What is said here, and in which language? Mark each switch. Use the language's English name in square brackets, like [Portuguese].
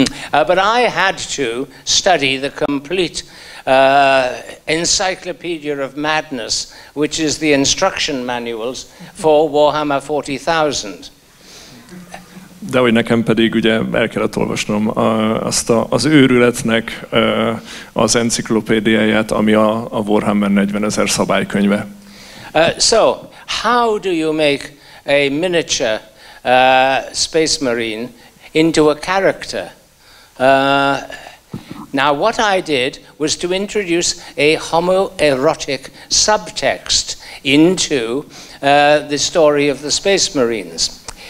[English] But I had to study the complete encyclopedia of madness, which is the instruction manuals for Warhammer 40,000. [Hungarian] De hogy nekem pedig ugye el kellett olvasnom az őrületnek az enciklopédiáját, ami a Warhammer 40,000 szabálykönyve. [English] So, how do you make a miniature space marine into a character? Now, what I did was to introduce a homoerotic subtext into the story of the Space Marines.